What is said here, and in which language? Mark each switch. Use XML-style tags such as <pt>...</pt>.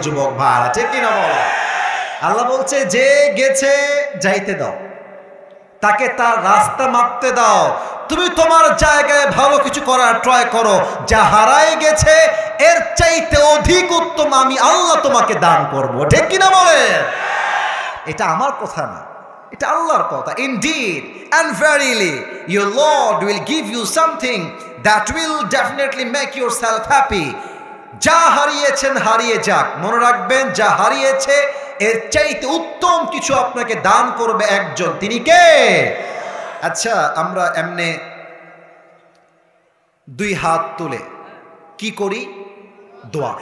<bn>যুবক ভাই, ঠিক কিনা বলো? আল্লাহ বলছে যে গেছে যাইতে দাও, তাকে তার রাস্তা মাপতে দাও। তুমি তোমার জায়গায় ভালো কিছু করার ট্রাই করো। যা হারায় গেছে এর চাইতে অধিক উত্তম আমি আল্লাহ তোমাকে দান করব। ঠিক কিনা বলে? এটা আমার কথা না, এটা আল্লাহর কথা।</bn> <en>Indeed and verily your Lord will give you something that will definitely make yourself happy.</en> <bn>যা হারিয়েছেন হারিয়ে যাক, মনে রাখবেন যা হারিয়েছে এর চাইতে উত্তম কিছু আপনাকে দান করবে একজন। তিনি কে? আচ্ছা, আমরা এমনে 2 হাত তুলে কি করি? দোয়া।</bn>